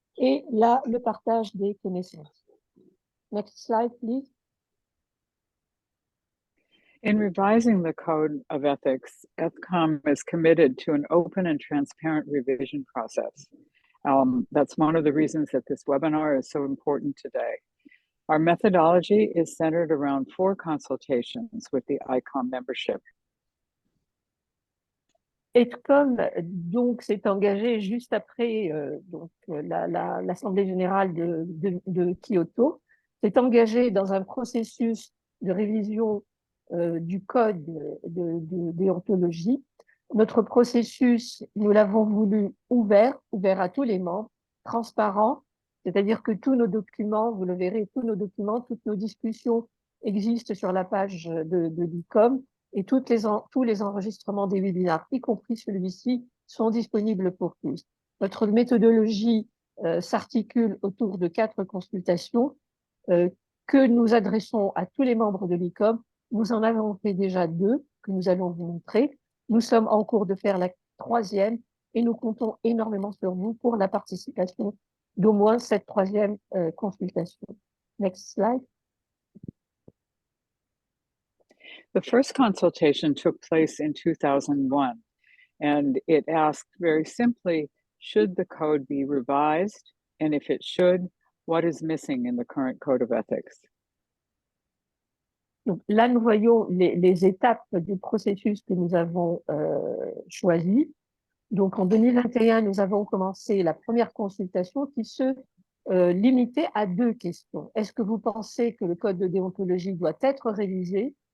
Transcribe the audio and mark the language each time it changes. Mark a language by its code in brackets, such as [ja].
[fr] et là, le partage des connaissances. [en] Next slide, please. In revising the Code of Ethics, EthCom is committed to an open and transparent revision process. That's one of the reasons that this webinar is so important today. Our methodology is centered around 4 consultations with the ICOM membership. [fr] EthCom donc s'est engagé juste après l'Assemblée générale de Kyoto, s'est engagé dans un processus de révision du code de déontologie. Notre processus, nous l'avons voulu ouvert à tous les membres, transparent, c'est-à-dire que tous nos documents, vous le verrez, tous nos documents, toutes nos discussions existent sur la page de l'ICOM, et tous les enregistrements des webinaires, y compris celui-ci, sont disponibles pour tous. Notre méthodologie s'articule autour de 4 consultations que nous adressons à tous les membres de l'ICOM. Nous en avons fait déjà 2 que nous allons vous montrer. Nous sommes en cours de faire la 3e et nous comptons énormément sur vous pour la participation d'au moins cette 3e consultation. [en] Next slide. The first consultation took place in 2001, and it asked very simply, should the code be revised? And if it should, what is missing in the current Code of Ethics? [fr] Donc là, nous voyons les étapes du processus que nous avons choisi. Donc en 2021, nous avons commencé la première consultation qui se limitait à 2 questions. Est-ce que vous pensez que le code de déontologie doit être révisé?